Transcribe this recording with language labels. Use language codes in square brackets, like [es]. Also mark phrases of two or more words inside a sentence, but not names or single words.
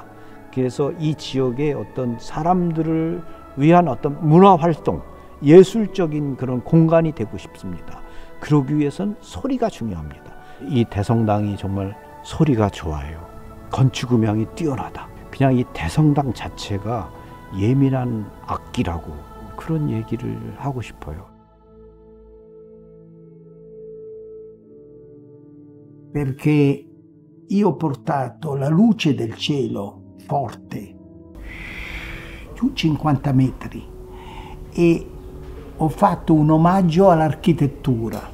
[ko] 그래서 이 지역의 어떤 사람들을 위한 어떤 문화 활동, 예술적인 그런 공간이 되고 싶습니다. 그러기 위해선 소리가 중요합니다. 이 대성당이 정말 소리가 좋아요. 건축 음향이 뛰어나다. 그냥 이 대성당 자체가 예민한 악기라고 그런 얘기를 하고 싶어요. [it] Perché io ho portato la luce del cielo forte, giù 50 metri, e ho fatto un omaggio all'architettura.